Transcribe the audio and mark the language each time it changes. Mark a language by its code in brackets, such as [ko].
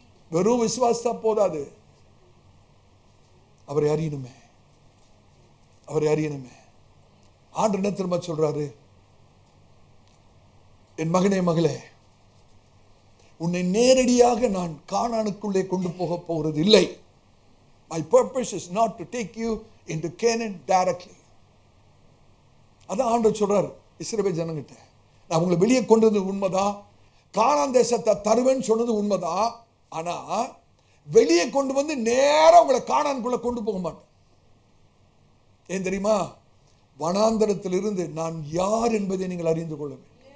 [ta] வெறும் விசுவாசா போதாது, அவரை அறியணுமே, அவரை அறியணுமே. ஆண்டவர் என்ன திரும்ப சொல்றாரு? என் மகனே மகளே, உன்னை நேரடியாக நான் கானானுக்குள்ளே கொண்டு போக போகிறது இல்லை. [en] My purpose is not to take you into Canaan directly. [ta] அதான் ஆண்டவர் சொல்றார் இஸ்ரவேல் ஜனங்கிட்ட, நான் உங்களை வெளியே கொண்டு வந்தது உண்மைதான், கானான் தேசத்தை தருவேன்னு சொன்னது உண்மைதான். ஆனா வெளியே கொண்டு வந்து நேரம் உங்களை கானானுக்குள்ள கொண்டு போக மாட்டேன். ஏன் தெரியுமா? வனாந்தரத்திலிருந்து நான் யார் என்பதை நீங்கள் அறிந்து கொள்ள வேண்டும்.